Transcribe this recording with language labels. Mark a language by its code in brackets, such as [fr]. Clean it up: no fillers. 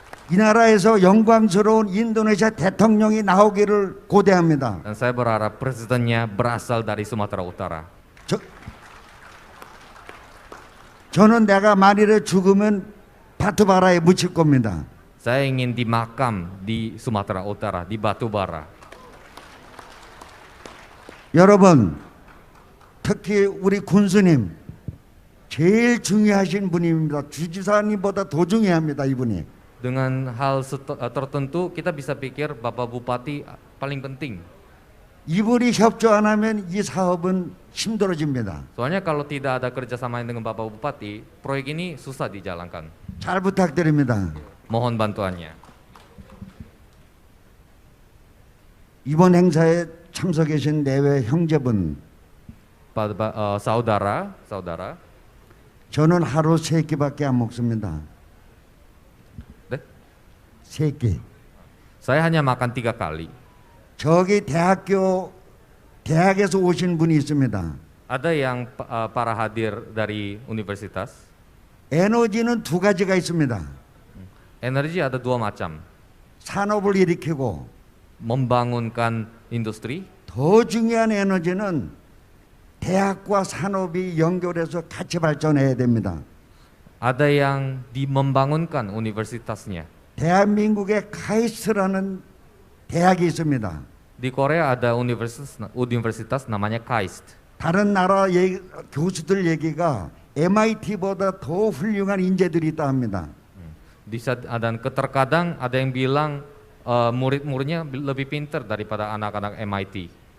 [ko] 이 나라에서 영광스러운 인도네시아 대통령이 나오기를 고대합니다. [id] Dan saya berharap presidennya berasal dari Sumatera Utara. [ko] 저는 내가 만일에 죽으면 바트바라에 묻힐 겁니다. [id] Saya ingin dimakam di Sumatera Utara, di batu bara. [ko] 여러분, 특히 우리 군수님 제일 중요하신 분입니다. 주지사님보다 더 중요합니다, 이분이. [id] Dengan hal tertentu kita bisa pikir Bapak Bupati paling penting. [ko] 이분이 협조 안 하면 이 사업은 힘들어집니다. [id] Soalnya kalau tidak ada kerjasama dengan Bapak Bupati, proyek ini susah dijalankan. [ko] 잘 부탁드립니다. [id] Mohon bantuannya. [ko] 이번 행사에 참석하신 내외 형제분, [id] saudara, [ko] 저는 하루 3끼밖에 안 먹습니다. 네? 3끼. [id] Saya hanya makan 3 kali. [ko] 저기 대학에서 오신 분이 있습니다. [id] Ada yang para hadir dari universitas. [ko] 에너지는 2가지가 있습니다. [id] Energi ada 2 macam. [ko] 산업을 일으키고 [id] Membangunkan industri. [ko] 더 중요한 에너지는 대학과 산업이 연결해서 같이 발전해야 됩니다. [id] Ada yang membangunkan universitasnya. [ko] 대한민국에 카이스트라는 대학이 있습니다. [id] Di Korea ada universitas namanya KAIST. [ko] 다른 나라 교수들 얘기가 MIT보다 더 훌륭한 인재들이 있다 합니다. [id] Dan terkadang ada yang bilang murid-muridnya lebih pintar daripada anak-anak MIT.